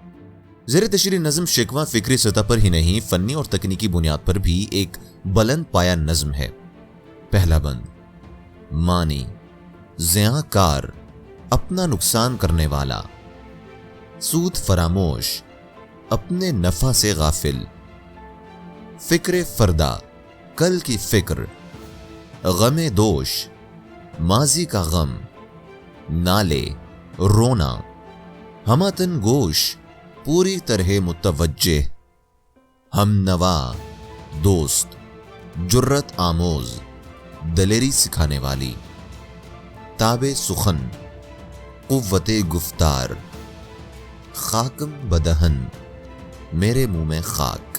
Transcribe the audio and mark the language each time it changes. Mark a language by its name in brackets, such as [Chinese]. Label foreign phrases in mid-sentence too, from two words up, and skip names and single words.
[Urdu] زیر تشریح نظم شکوہ فکری سطح پر ہی نہیں، فنی اور تکنیکی بنیاد پر بھی ایک بلند پایہ نظم ہے۔ پہلا بند، مانی، زیاں کار، اپنا نقصان کرنے والا، سود فراموش، اپنے نفع سے غافل، فکر فردا، کل کی فکر، غم دوش، ماضی کا غم، نالے، رونا، ہماتن گوش، پوری طرح متوجہ، ہم نوا، دوست، جرت آموز، دلیری سکھانے والی، تاب سخن، قوت گفتار، [Persian] خاکم بدہن، [Urdu] میرے منہ میں خاک۔